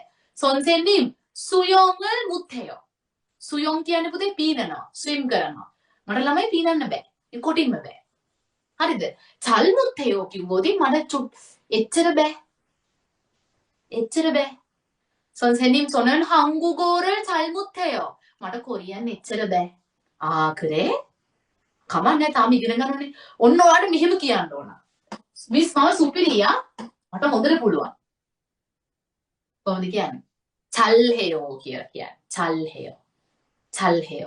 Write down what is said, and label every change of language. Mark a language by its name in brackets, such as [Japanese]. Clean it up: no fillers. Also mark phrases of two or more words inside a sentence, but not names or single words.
[Korean] 선생님 수영을 못해요. [Sinhala] සුයෝං කියන්නේ පුතේ පීනනවා, ස්විම් කරනවා. මට ළමයි පීනන්න බෑ. ඒ කොටින්ම බෑ. හරිද? චල්මුත්හෙයෝ කිව්වොත් මට එච්චර බෑ. එච්චර බෑ. [Korean] 선생님 소는 한국어를 잘못해요. [Sinhala] මට කොරියන් එච්චර බෑ. 그래? කමන්නේ තාම ඉගෙන ගන්න ඕනේ. ඔන්න ඔයාලට මෙහෙම කියන්න ඕන. මිස් මම සුපිරියා. මට හොඳට පුළුවන්. කොහොමද කියන්නේ? චල්හෙයෝ කියලා කියන්නේ. [Korean] 잘해요. 잘해요.